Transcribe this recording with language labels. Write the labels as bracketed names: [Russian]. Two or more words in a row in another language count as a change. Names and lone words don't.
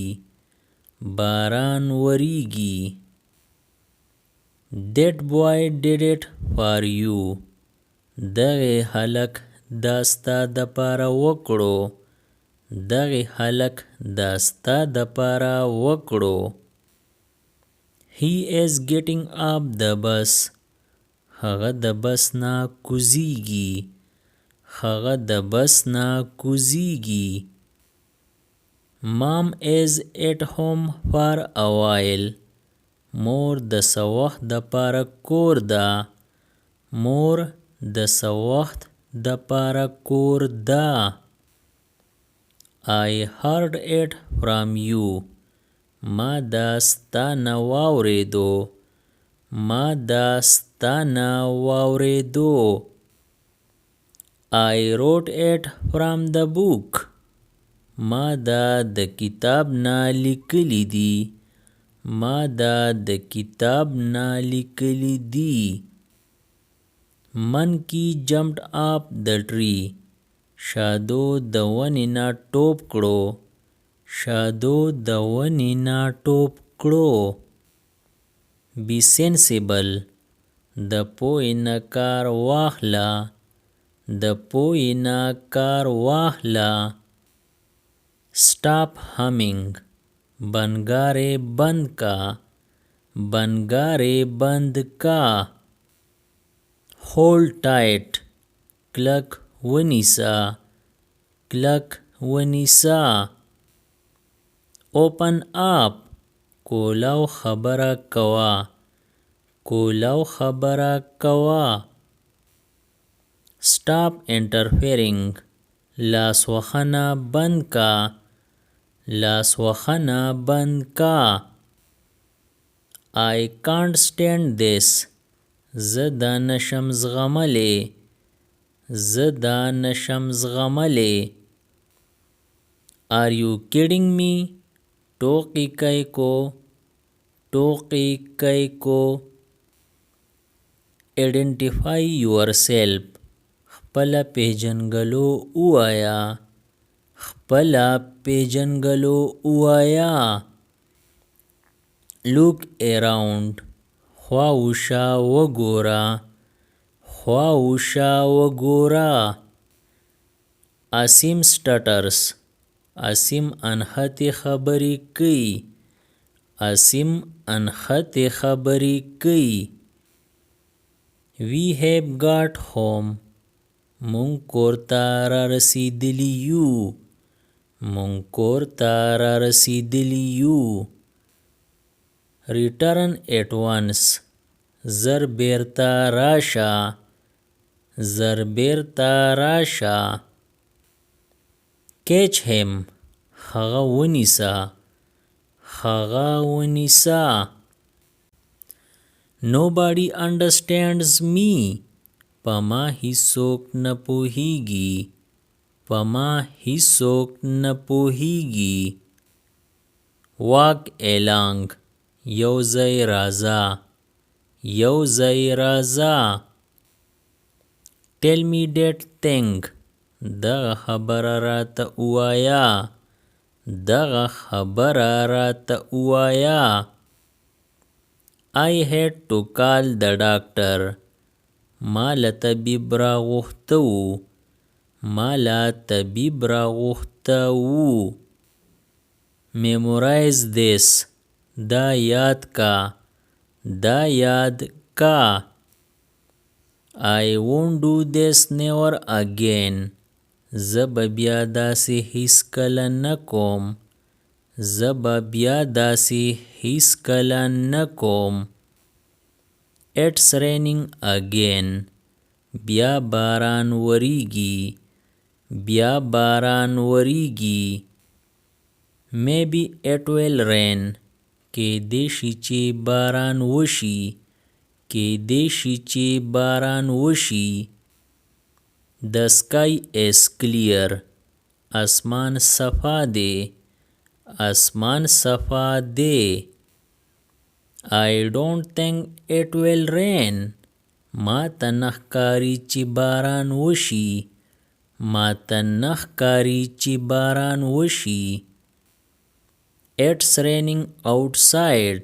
[Pashto] باران وریږي. [English] That boy did it for you. [Pashto] دغه هلک دا ستا د پاره وکړو. دغه هلک دا ستا د پاره وکړو. [English] He is getting off the bus. [Pashto] هغه د بس نه کوزیږي. هغه د بس نه کوزیږي. [English] Mom is at home for a while. [Pashto] مور د څه وخت د پاره کور ده. مور د څه وخت د پاره کور ده. [English] I heard it from you. [Pashto] ما دا ستا نه واورېدو. ما دا ستا نه واورېدو. [English] I wrote it from the book. [Pashto] ما دا د کتاب نه لیکلی دي. ما دا د کتاب نه لیکلی دي. [English] Monkey jumped up the tree. [Pashto] شادو د ونې نه ټوپ کړو. شادو د ونې نه ټوپ کړو. [English] Be sensible. [Pashto] د پوهې نه کار واخله. د پوهې نه کار واخله. [English] Stop humming. [Pashto] بنګارې بند کا. بنګارې بند کا. [English] Hold tight. [Pashto] کلک ونیسه. کلک ونیسه. [English] Open up. [Pashto] کولو خبره کوه. کولو خبره کوه. [English] Stop interfering. [Pashto] لاس وهنه بند کا. لاس وهنه بند کا. [English] I can't stand this. [Pashto] زه دا نشم زغملی. زه دا نشم زغملی. [English] Are you kidding me? [Pashto] ټوقی کوي کو. ټوقی کوي کو. [English] Identify yourself. [Pashto] خپله پیژنګلو ووایه. خپله پیژنګلو ووایه. [English] Look around. [Pashto] خواوشا وګوره. خواوشا وګوره. [English] Asim stutters. [Pashto] Asim انحتې خبرې کوي. Asim انحتې خبرې کوي. [English] We have got home. [Pashto] مونږ کور ته را رسیدلی یو. مونږ کور ته را رسیدلی یو. [English] Return at once. [Pashto] زر بیرته راشه. زر بیرته راشه. [English] Catch him. [Pashto] هغه ونیسه. هغه ونیسه. [English] Nobody understands me. [Pashto] په ما هیڅوک نه پوهیږي. په ما هیڅوک نه پوهیږي. [English] Walk along. [Pashto] یو ځای راځه. یو ځای راځه. [English] Tell me that thing. [Pashto] دغه خبره راته ووایه. دغه خبره راته ووایه. [English] I had to call the doctor. [Pashto] ما له طبیب راغوښته و. ما له طبیب راغوښته و. [English] Memorize this. [Pashto] دا یاد کا. دا یاد کا. [English] I won't do this never again. [Pashto] زه به بیا داسې هیڅکله نه کوم. زه به بیا داسې هیڅکله نه کوم. [English] It's raining again. [Pashto] بیا باران وریږي. بیا باران وریږي. [English] Maybe it will rain. [Pashto] کیدای شي چې باران وشي. کیدای شي چې باران وشي. [English] The sky is clear. [Pashto] اسمان صفا دی. اسمان صفا دی. [English] I don't think it will rain. [Pashto] ما ته نه ښکاري چې باران وشي. ما ته نه ښکاري چې باران وشي. [English] It's raining outside.